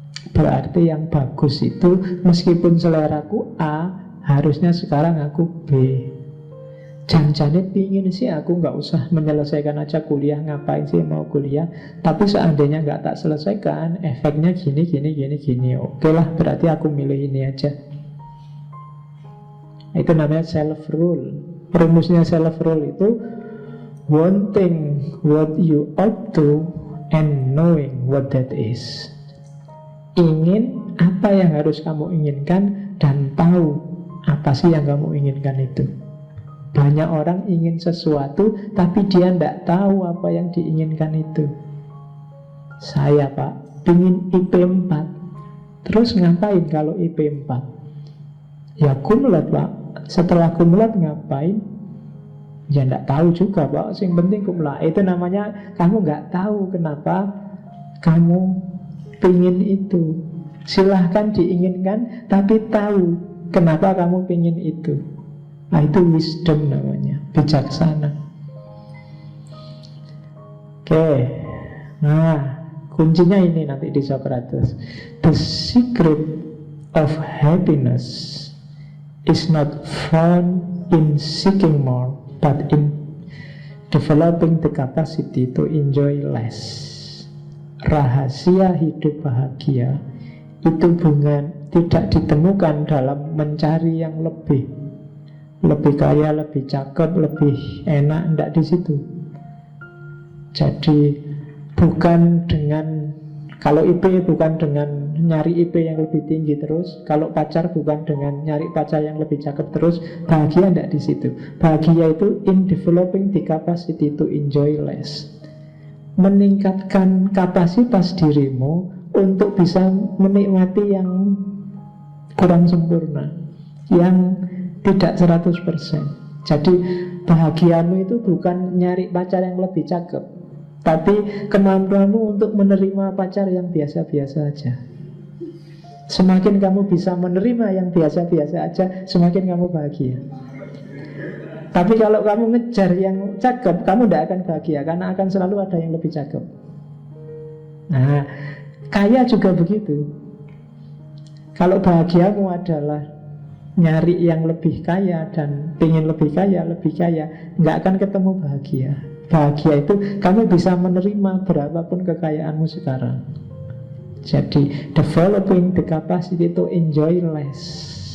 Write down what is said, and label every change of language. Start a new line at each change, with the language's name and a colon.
Indonesian: Berarti yang bagus itu, meskipun seleraku A, harusnya sekarang aku B. Jangan-jangan pingin sih aku gak usah menyelesaikan aja kuliah. Ngapain sih mau kuliah? Tapi seandainya gak tak selesaikan, efeknya gini. Oke lah, berarti aku milih ini aja. Itu namanya self-rule. Rumusnya
English: self-rule
Indonesian: itu
English: wanting what you ought to and knowing what that is.
Indonesian: Ingin apa yang harus kamu inginkan dan tahu apa sih yang kamu inginkan itu. Banyak orang ingin sesuatu tapi dia tidak tahu apa yang diinginkan itu. Saya Pak, ingin IP 4. Terus ngapain kalau IP 4? Ya kumlot Pak. Setelah kumlot ngapain? Ya tidak tahu juga Pak. Yang penting kumlot. Itu namanya kamu nggak tahu kenapa kamu pingin itu. Silahkan diinginkan, tapi tahu kenapa kamu pingin itu. Nah, itu wisdom namanya, bijaksana. Oke. Nah, kuncinya ini nanti di Socrates.
English: The secret of happiness is not found in seeking more, but in developing the capacity to enjoy less.
Indonesian: Rahasia hidup bahagia itu tidak ditemukan dalam mencari yang lebih kaya, lebih cakep, lebih enak, tidak di situ. Jadi bukan dengan, kalau IP bukan dengan nyari IP yang lebih tinggi terus, kalau pacar bukan dengan nyari pacar yang lebih cakep terus. Bahagia tidak di situ. Bahagia itu
English: in developing the capacity to enjoy less.
Indonesian: Meningkatkan kapasitas dirimu untuk bisa menikmati yang kurang sempurna, yang tidak 100%. Jadi bahagiamu itu bukan nyari pacar yang lebih cakep, tapi kemampuanmu untuk menerima pacar yang biasa-biasa aja. Semakin kamu bisa menerima yang biasa-biasa aja, semakin kamu bahagia. Tapi kalau kamu ngejar yang cakep, kamu tidak akan bahagia, karena akan selalu ada yang lebih cakep. Nah, kaya juga begitu. Kalau bahagiamu adalah nyari yang lebih kaya dan ingin lebih kaya, nggak akan ketemu bahagia. Bahagia itu kamu bisa menerima berapapun kekayaanmu sekarang. Jadi
English: developing the capacity to enjoy less.